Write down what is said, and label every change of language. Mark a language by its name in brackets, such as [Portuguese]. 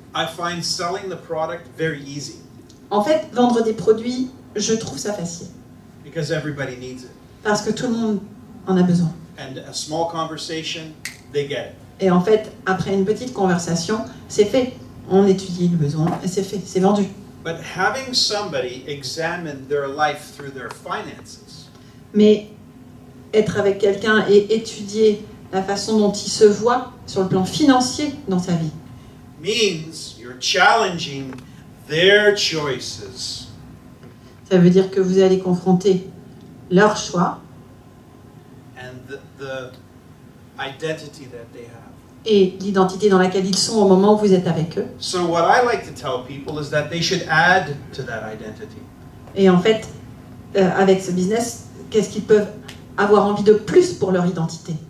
[English] I find selling the product very easy [French] En fait, vendre des produits, je trouve ça facile, [English] because everybody needs it. [French] parce que tout le monde en a besoin. [English] And a small conversation, they get it. [French] Et en fait, après une petite conversation, c'est fait. On étudie le besoin et c'est fait, c'est vendu. [English] But having somebody examine their life through their finances [French] Mais être avec quelqu'un et étudier la façon dont il se voit sur le plan financier dans sa vie, [English] means you're challenging their choices. [French] ça veut dire que vous allez confronter leurs choix [English] And the identity that they have. [French] et l'identité dans laquelle ils sont au moment où vous êtes avec eux. [English] So what I like to tell people is that they should add to that identity. [French] Et en fait, avec ce business, qu'est-ce qu'ils peuvent avoir envie de plus pour leur identité?